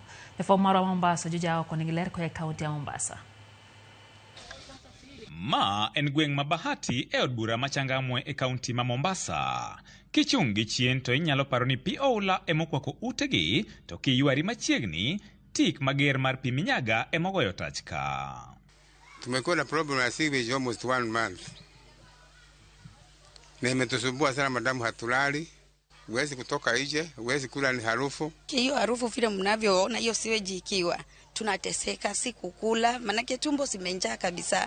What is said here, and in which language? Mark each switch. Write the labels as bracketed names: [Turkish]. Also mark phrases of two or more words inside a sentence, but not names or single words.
[Luo (Kenya and Tanzania)] Jafwambo marwa Mombasa Juja oko nigi ler koa kaunti ya Mombasa. Ma en gweng' ma Bahati e od bura ma Changamwe e kaunti ma Mombasa. Kichung' gi chien to inyalo paro ni pi oula emokwako utegi, to kiyuari machiegni tik mager mar pi minyaga emogoyo tachka. [Swahili] Tumekuwa na problem ya sewage [English] almost 1 month. [Swahili] Na imetusumbua sana madamu, hatulali, huwezi kutoka nje, huwezi kula, ni harufu. Hiyo harufu vile mnavyoona hiyo sewage ikiwa tunateseka, si kukula, manake tumbo zimenjaa kabisa.